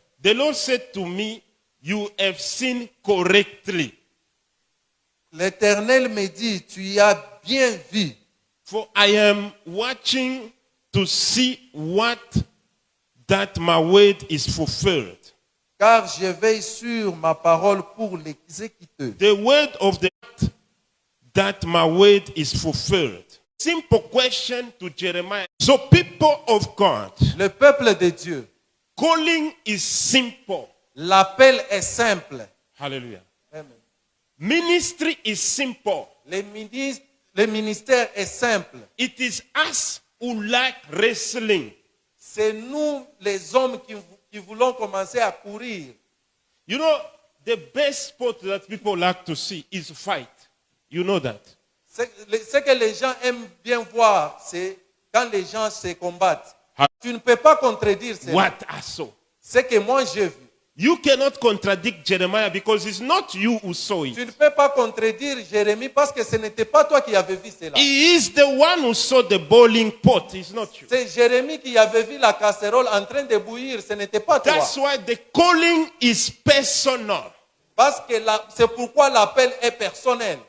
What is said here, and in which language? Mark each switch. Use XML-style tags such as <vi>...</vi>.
<en>The Lord said to me, you have seen correctly.</en> <fr>L'Éternel me dit, tu as bien vu,</fr> <en>For I am watching to see what that my word is fulfilled.</en> <fr>car je veille sur ma parole pour l'exécuter.</fr> <en>The word of the that my word is fulfilled. Simple question to Jeremiah. So people of God,</en> <fr>Le peuple de Dieu,</fr> <en>calling is simple.</en> <fr>l'appel est simple. Hallelujah. Amen.</fr> <en>Ministry is simple.</en> <fr>Le ministère est simple.</fr> <en>It is us who like wrestling.</en> <fr>C'est nous, les hommes, qui voulons commencer à courir.</fr> <en>You know, the best sport that people like to see is fight. You know that.</en> <fr>Ce que les gens aiment bien voir, c'est quand les gens se combattent. Ah. Tu ne peux pas contredire cela.</fr> <en>What I saw.</en> <fr>Ce que moi j'ai vu.</fr> <en>You cannot contradict Jeremiah because it's not you who saw</en> <fr>Tu</fr> <en>it.</en> <fr>ne peux pas contredire Jérémie parce que ce n'était pas toi qui avais vu cela.</fr> <en>He is the one who saw the boiling pot. It's not you.</en> <fr>C'est Jérémie qui avait vu la casserole en train de bouillir. Ce n'était pas toi.</fr> <en>That's why the calling is personal.</en> <fr>Parce que c'est pourquoi l'appel est personnel.</fr>